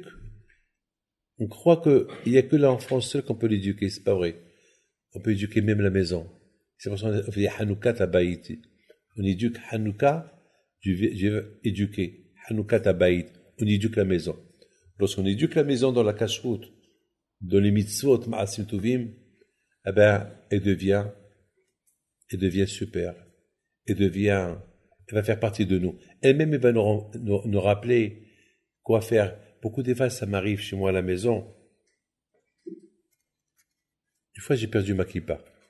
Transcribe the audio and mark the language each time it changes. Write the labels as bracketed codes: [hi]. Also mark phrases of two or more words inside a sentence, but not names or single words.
[fr] On croit qu'il n'y a que là en France seul qu'on peut l'éduquer, c'est pas vrai. On peut éduquer même la maison. C'est pour ça qu'on fait [he] חנוכת הבית. [fr] On éduque Hanouka, je veux éduquer. [he] חנוכת הבית. [fr] On éduque la maison. Lorsqu'on éduque la maison dans la kashrut, dans les mitzvot, [he] מעשים טובים, [fr] eh ben, elle devient super. Elle va faire partie de nous. Elle-même, elle va nous rappeler quoi faire. Beaucoup de fois, ça m'arrive chez moi à la maison. Une fois, j'ai perdu ma kippa.